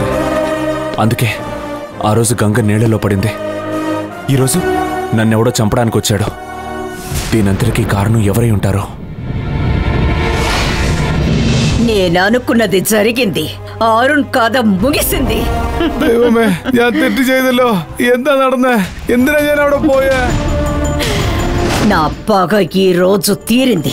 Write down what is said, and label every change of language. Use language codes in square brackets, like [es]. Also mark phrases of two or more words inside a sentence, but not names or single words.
[te] అందుకే ఆ రోజు గంగ నీళ్లలో పడింది. ఈరోజు నన్నెవడో చంపడానికి వచ్చాడు. దీనంతటికీ కారణం ఎవరై ఉంటారో. నేను అనుకున్నది జరిగింది. అరుణ్ కథ ముగిసింది. [ml] ദൈവമേ, ഞാൻ തെറ്റ് ചെയ്തല്ലോ. എന്താ നടന്നേ? എന്തിനാ ഞാൻ അവിടെ പോയേ? [te] నా పగ ఈ రోజు తీరింది.